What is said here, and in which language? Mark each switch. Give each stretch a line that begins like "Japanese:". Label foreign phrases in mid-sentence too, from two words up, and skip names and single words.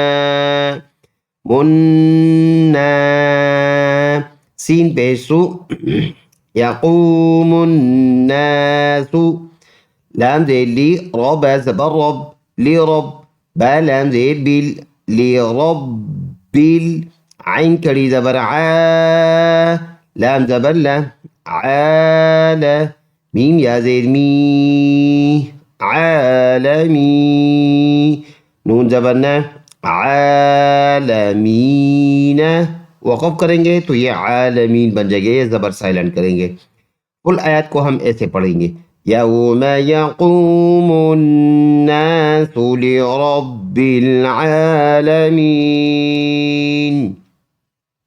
Urdu: منا، سین پیش سو،
Arabic: یقوم الناس،
Urdu: لام زیر لی، رب زبر رب، لی رب، با لام زیر بل، لی رب بل، عین کڑی زبر عا، لام زبر لا، عال، میم یا زیر می، عالمی، نون زبر نا، عالمین. وقف کریں گے تو یہ عالمین بن جائے گا، یہ زبر سائلنٹ کریں گے. کل آیات کو ہم ایسے پڑھیں گے.
Arabic: یوم یقوم الناس لرب العالمین.